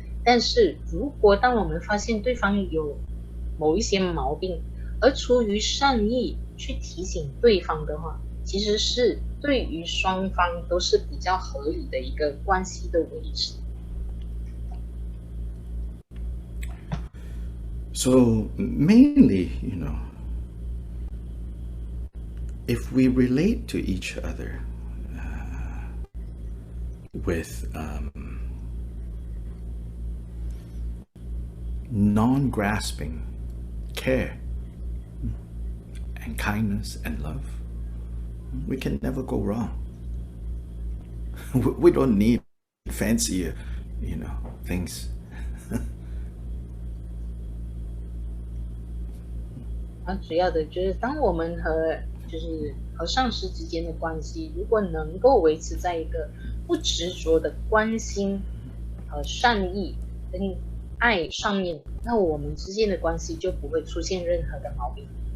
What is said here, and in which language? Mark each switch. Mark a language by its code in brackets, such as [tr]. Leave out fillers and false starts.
[zh] 但是如果当我们发现对方有某一些毛病，而出于善意去提醒对方的话，其实是对于双方都是比较合理的一个关系的维持。 [en] So mainly, if we relate to each other with non-grasping care and kindness and love, we can never go wrong. We don't need fancier, things. [zh] 主要的就是当我们和上师之间的关系，如果能够维持在一个不执着的关心和善意跟爱上面，那我们之间的关系就不会出现任何的毛病。